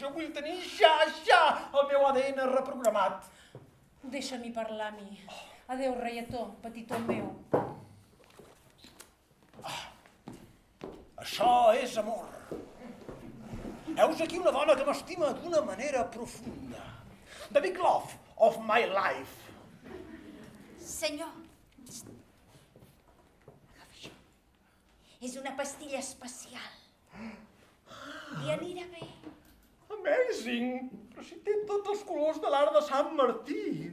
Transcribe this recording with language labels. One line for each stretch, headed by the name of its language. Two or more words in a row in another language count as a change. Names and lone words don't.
Catalan: Jo vull tenir ja el meu ADN reprogramat. Deixa-m'hi parlar a mi. Adéu, reietó, petitó meu. Això és amor. Heus aquí una dona que m'estima d'una manera profunda.
English: The big love of my life.
Catalan: Senyor, agafi això. És una pastilla especial. I anirà bé. Amazing! Però si té tots els colors de l'art de Sant Martí.